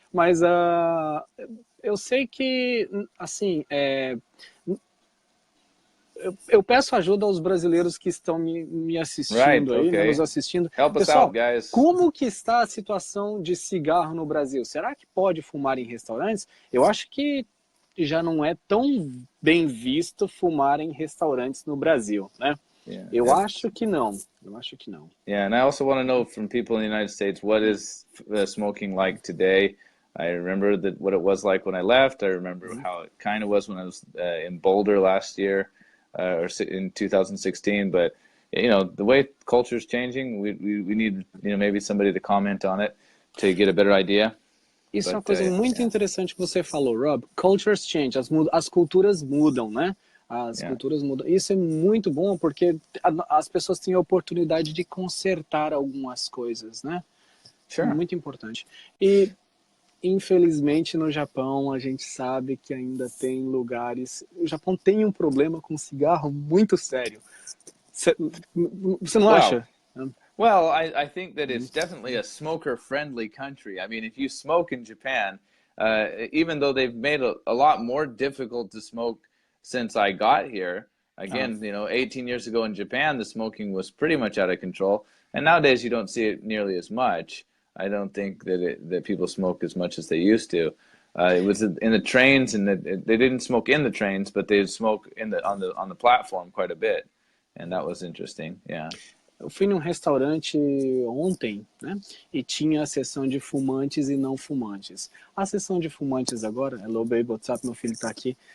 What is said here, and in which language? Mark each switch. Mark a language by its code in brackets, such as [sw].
[pt] Mas eu sei que, assim, eu peço ajuda aos brasileiros que estão me assistindo aí, né, nos assistindo. [en] Help [pt] Pessoal, [en] us out, guys. [pt] Como que está a situação de cigarro no Brasil? Será que pode fumar em restaurantes? Eu acho que já não é tão bem visto fumar em restaurantes no Brasil, né? Eu acho que não. [en] Yeah, and I also want to know from people in the United States, what is smoking like today? I remember what it was like when I left. I remember how it kind of was when I was in Boulder last year, or in 2016. But the way culture is changing, we need maybe somebody to comment on it to get a better idea. [pt] Isso é uma coisa muito interessante que você falou, Rob. [en] Cultures change, [pt] as culturas mudam, né? As culturas mudam. Isso é muito bom porque as pessoas têm a oportunidade de consertar algumas coisas, né? Sure. Muito importante. E Infelizmente, no Japão, a gente sabe que ainda tem lugares... O Japão tem um problema com cigarro muito sério. Você não [en] Well, [pt] acha? [en] well, I think that it's definitely a smoker-friendly country. I mean, if you smoke in Japan, even though they've made a lot more difficult to smoke since I got here, again, you know, 18 years ago in Japan, the smoking was pretty much out of control. And nowadays, you don't see it nearly as much. I don't think that people smoke as much as they used to. It was in the trains, and they didn't smoke in the trains, but they'd smoke on the platform quite a bit, and that was interesting. Yeah. [pt] Eu fui num restaurante ontem, né? E tinha a seção de fumantes e não fumantes. A seção de fumantes agora, [en] hello baby, what's up, [pt] meu filho tá aqui.